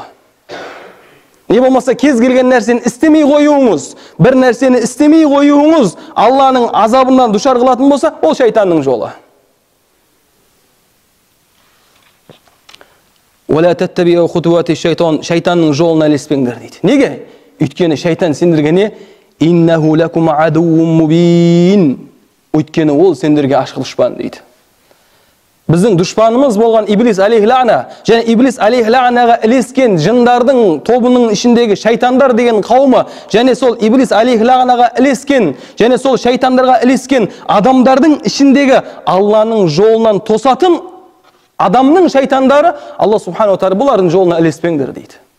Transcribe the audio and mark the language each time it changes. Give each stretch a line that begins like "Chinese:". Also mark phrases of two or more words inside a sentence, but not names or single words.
Kazakh: Не болмаса кез келген нәрсені істемей қоюыңыз, бір нәрсені істемей қоюыңыз Алланың азабынан душар қылатын болса, ол шайтанның жолы.
Arabic: ولا تتبعوا خطوات الشيطان,
Kazakh: шайтанның жолына ілеспеңдер дейді. Неге? Өйткені шайтан сендерге не?
Arabic: إنه لكم عدو مبين.
Kazakh: Өйткені ол сендерге ашық дұшпан дейді. Біздің дұшпанымыз болған Иблис
Arabic: عليه اللعنة,
Kazakh: және Иблис
Arabic: عليه اللعنة
Kazakh: ілескен жындардың тобының ішіндегі шайтандар деген қауымы, және сол Иблис
Arabic: عليه اللعنة
Kazakh: ілескен, және сол шайтандарға ілескен адамдардың ішіндегі Алланың жолынан тосатын адамның шайтандары, Алла
Arabic: سبحانه وتعالى
Kazakh: бұлардың жолына ілеспеңдер дейді.